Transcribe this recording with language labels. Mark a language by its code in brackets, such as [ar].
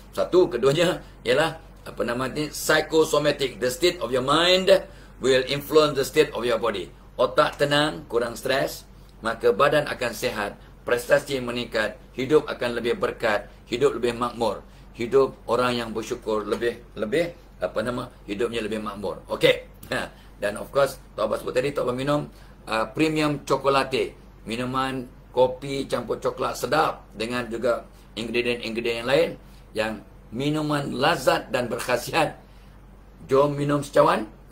[ms] Satu, keduanya ialah apa nama ni, psychosomatic. [en] The state of your mind will influence the state of your body. [ms] Otak tenang, kurang stres, maka badan akan sihat, prestasi meningkat, hidup akan lebih berkat, hidup lebih makmur, hidup orang yang bersyukur lebih hidupnya lebih makmur. Okey. Dan [en] of course, [ms] Tok Abah sebut tadi, Tok Abah minum premium chocolate, minuman kopi campur coklat sedap dengan juga ingredient-ingredient yang lain, yang minuman lazat dan berkhasiat. Jom minum secawan.